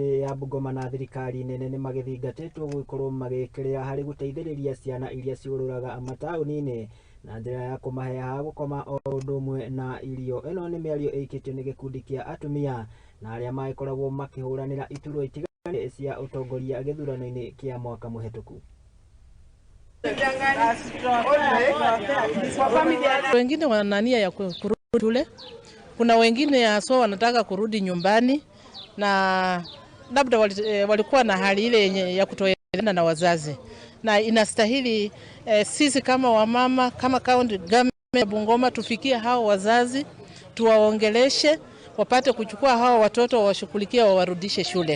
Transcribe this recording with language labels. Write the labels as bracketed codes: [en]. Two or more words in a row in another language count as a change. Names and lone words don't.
[ki] ya Bungoma na thirikari nene nĩ magĩthingatĩtwo gũkorwo magĩkĩrĩa harĩ gũteithĩrĩria ciana iria ciururaga mataũni-inĩ na njĩra ya kũmahe ha gũkoma o ũndũ ũmwe na irio. Ĩno nĩ mĩario ĩkĩtio nĩ gĩkundi kĩa atumia na arĩa magĩkoragwo makĩhũranĩra iturwa itiganĩte cia ũtongoria gĩthurano-inĩ kĩa mwaka mũhetũku. [sw] Wengine wana nia ya kurudi shule, kuna wengine haswa wanataka kurudi nyumbani na labda walikuwa na hali ile ya kutoelewana na wazazi, na inastahili sisi kama wamama, kama kaunti government ya Bungoma tufikie hao wazazi, tuwaongeleshe wapate kuchukua hao watoto washughulikie wawarudishe shule.